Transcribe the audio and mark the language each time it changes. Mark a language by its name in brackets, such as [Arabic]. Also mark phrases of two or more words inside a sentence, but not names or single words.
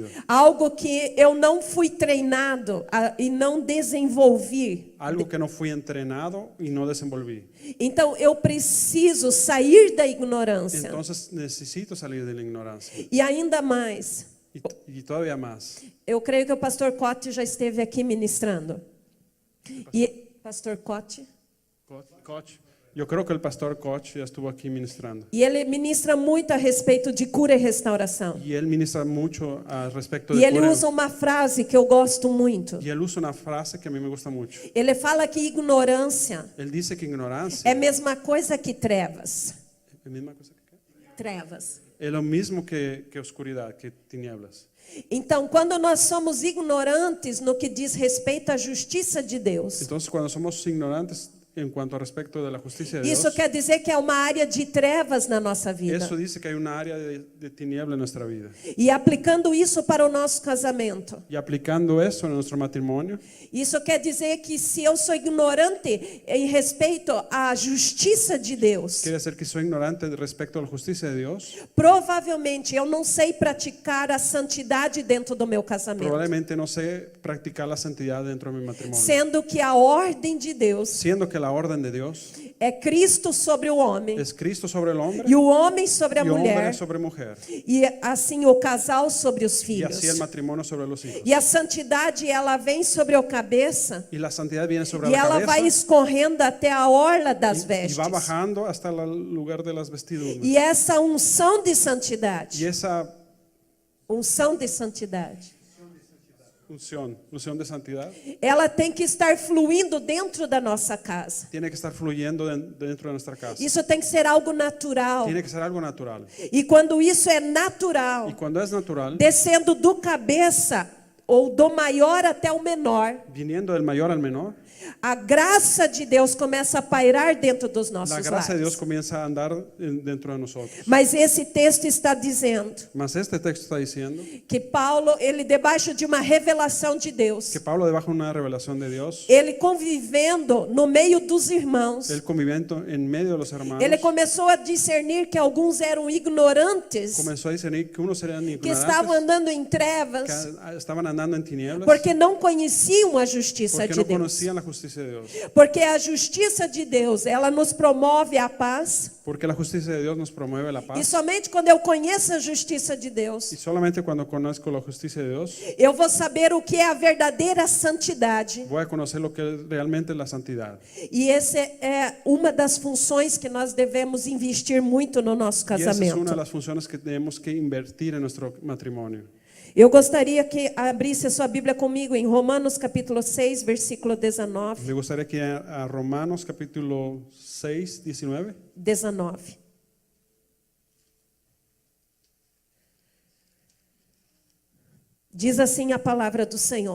[Portuguese] Algo que eu não fui treinado e não desenvolvi. [Spanish] Algo que no fui entrenado y no desenvolví. [Portuguese] Então eu preciso sair da ignorância. [Spanish] Entonces necesito salir de la ignorancia. [Portuguese] E ainda mais, [Spanish] Y todavía más. [Portuguese] eu creio que o pastor Cote já esteve aqui ministrando. E pastor Cote? Koch. [Spanish] Yo creo que el pastor Koch ya estuvo aquí ministrando. [Portuguese] E ele ministra muito a respeito de cura e restauração. [Spanish] Y él ministra mucho al respecto [Portuguese] E de ele cura. usa uma frase que eu gosto muito. [Spanish] Y él usa una frase que a mí me gusta mucho. [Portuguese] Ele fala que ignorância [Spanish] Él dice que ignorancia [Portuguese] é a mesma coisa que trevas. [Spanish] ¿es misma cosa que qué? [Portuguese] Trevas. [Spanish] Es lo mismo que oscuridad, que tinieblas. [Portuguese] Então, quando nós somos ignorantes no que diz respeito à justiça de Deus, [Spanish] Entonces, cuando somos ignorantes en cuanto al respecto de la justicia de [Portuguese] isso [Spanish] Dios, [Portuguese] quer dizer que é uma área de trevas na nossa vida. [Spanish] eso dice que hay una área de tiniebla en nuestra vida. [Portuguese] E aplicando isso para o nosso casamento, [Spanish] Y aplicando eso en nuestro matrimonio, [Portuguese] isso quer dizer que se eu sou ignorante em respeito à justiça de Deus, [Spanish] quiere decir que soy ignorante respecto a la justicia de Dios. [Portuguese] provavelmente eu não sei praticar a santidade dentro do meu casamento. [Spanish] Probablemente no sé practicar la santidad dentro de mi matrimonio. [Portuguese] Sendo que a ordem de Deus [Spanish] Siendo que la orden de Dios [Portuguese] é Cristo sobre o homem [Spanish] es Cristo sobre el hombre [Portuguese] e o homem sobre a [Spanish] y hombre [Portuguese] mulher [Spanish] sobre mujer. [Portuguese] e assim o casal sobre os [Spanish] Y [Portuguese] filhos. [Spanish] así el matrimonio sobre los hijos. [Portuguese] E a santidade ela vem sobre a cabeça [Spanish] Y la santidad viene sobre [Portuguese] e [Spanish] la [Portuguese] ela [Spanish] cabeza [Portuguese] vai escorrendo até a orla das [Spanish] y [Portuguese] vestes. [Spanish] va bajando hasta el lugar de las vestiduras. [Portuguese] E essa unção de [Spanish] Y [Portuguese] santidade, [Spanish] esa [Portuguese] unção de santidade, [Spanish] unción de santidad, [Portuguese] ela tem que estar fluindo dentro da nossa casa. [Spanish] tiene que estar fluyendo dentro de nuestra casa. [Portuguese] Isso tem que ser algo natural. [Spanish] Tiene que ser algo natural. [Portuguese] E quando isso é [Spanish] Y [Portuguese] natural, [Spanish] cuando es natural, [Portuguese] descendo do cabeça ou do maior até o menor, [Spanish] viniendo del mayor al menor, [Portuguese] a graça de Deus começa a pairar dentro dos nossos [Spanish] la gracia de Dios [Portuguese] lares. [Spanish] comienza a andar dentro de nosotros. [Portuguese] Mas esse texto está dizendo [Spanish] Mas este texto está diciendo [Portuguese] que Paulo, ele debaixo de uma revelação de Deus, [Spanish] que Pablo, debajo de una revelación de Dios, [Portuguese] ele convivendo no meio dos irmãos, [Spanish] el conviviendo en medio de los hermanos, [Portuguese] ele começou a discernir que alguns eram ignorantes, [Spanish] comenzó a discernir que unos eran [Portuguese] que estavam [Spanish] ignorantes, [Portuguese] andando em trevas, [Spanish] que estaban andando en tinieblas, [Portuguese] porque não conheciam a justiça [Spanish] porque [Portuguese] de [Spanish] no [Portuguese] Deus. [Spanish] conocían la justicia de Dios. [Portuguese] Porque a justiça de Deus, ela nos promove a paz. [Spanish] Porque la justicia de Dios nos promueve la [Portuguese] E [Spanish] paz. [Portuguese] somente quando eu conheço a justiça de Deus, [Spanish] Y solamente cuando conozco la justicia de Dios, [Portuguese] eu vou saber o que é a verdadeira santidade. [Spanish] voy a conocer lo que es realmente la santidad. [Portuguese] E essa é uma das funções que nós devemos investir muito no nosso [Spanish] Y esa es una de [Portuguese] casamento. [Spanish] las funciones que tenemos que invertir en nuestro matrimonio. [Portuguese] Eu gostaria que abrisse a sua Bíblia comigo em Romanos capítulo 6, versículo 19. [Spanish] Me gustaría que a Romanos capítulo 6, 19. 19. [Portuguese] Diz assim a palavra do Senhor.